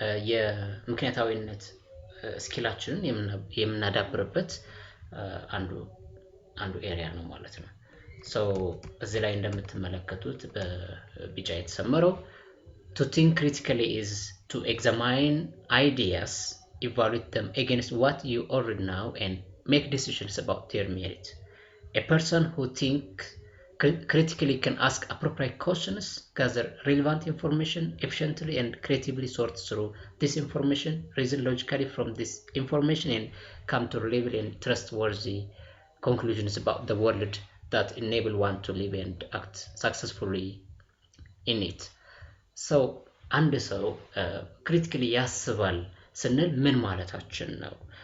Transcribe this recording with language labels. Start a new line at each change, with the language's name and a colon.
Amharic: የምክንያታዊነት ስኪላችንን የምናዳብርበት አንዱ ኤሪያ ነው ማለት ነው። ሶ እዚህ ላይ እንደምትመለከቱት በቢጫ የተሰመረው
English: to think critically is to examine ideas, evaluate them against what you already know and make decisions about their merit. A person who thinks critically can ask appropriate questions, gather relevant information efficiently and creatively sort through this information, reason logically from this information and come to reliable and trustworthy conclusions about the world that enable one to live and act successfully in it.
Amharic: So አንድ ሰው ክሪቲካሊ ያስባል ስንል ምን ማለታችን ነው?